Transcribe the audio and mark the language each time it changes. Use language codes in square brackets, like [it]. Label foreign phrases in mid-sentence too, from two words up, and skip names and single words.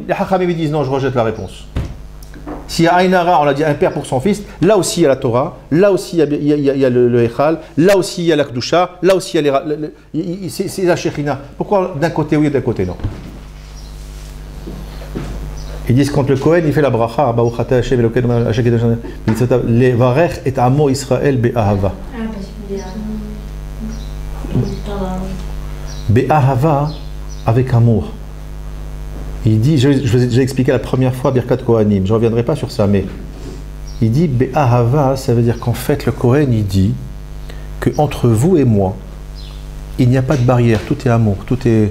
[fr] Les Hachamim disent non, je rejette la réponse. S'il y a Ainara, on l'a dit, un père pour son fils, là aussi il y a la Torah, là aussi il y a le Echal, là aussi il y a la Kedusha, là aussi il y a c'est la Shechina. Pourquoi d'un côté oui et d'un côté non? Ils disent quand le Kohen il fait la bracha, [he] לברך את עמו ישראל באהבה. [fr] Be'ahava, avec amour. Il dit, j'ai expliqué la première fois [he] ברכת כהנים, [fr] je ne reviendrai pas sur ça, mais il dit Be'ahava, ça veut dire qu'en fait le Kohen il dit qu'entre vous et moi, il n'y a pas de barrière, tout est amour, tout est...